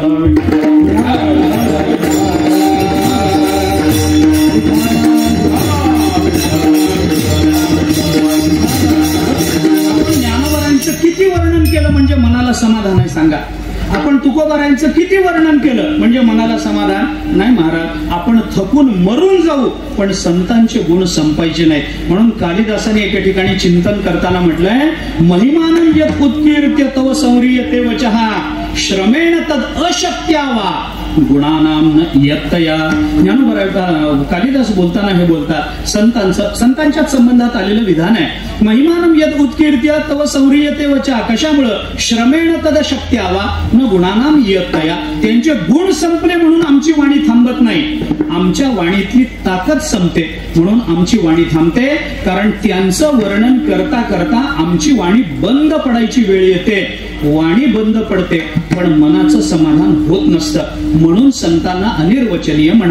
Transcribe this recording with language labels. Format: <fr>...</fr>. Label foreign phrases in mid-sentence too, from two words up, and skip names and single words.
<mr>ज्ञानोबरांचं किती वर्णन केलं म्हणजे मनाला समाधान आहे सांगा. आपण तुकोबारांचं किती वर्णन केलं म्हणजे मनाला समाधान नाही. महाराज, आपण थकून मरून जाऊ पण संतांचे गुण संपायचे नाहीत. म्हणून कालिदासाने एके ठिकाणी चिंतन करताना म्हटलंय,</mr> <sa>महिमानं यत् उत्कीर्त्य तव संह्रियते वचः श्रमेण तद अशक्यावा गुणानाम न यत्तया.</sa> <mr>ज्ञानोबा कालिदास बोलताना हे बोलतात, संतांच्या संबंधात आलेलं विधान आहे.</mr> <sa>महिमानं यत् उत्कीर्त्य तव संह्रियते वचः, कशामुळं, श्रमेण तद शक्यावा न गुणानाम यत्तया.</sa> <mr>त्यांचे गुण संपले म्हणून आमची वाणी थांबत नाही, आमच्या वाणीतली ताकद संपते म्हणून आमची वाणी थांबते. कारण त्यांचं वर्णन करता करता आमची वाणी बंद पडायची वेळ येते. वाणी बंद पडते पण मनाचं समाधान होत नसतं, म्हणून संतांना अनिर्वचनीय म्हणा.</mr>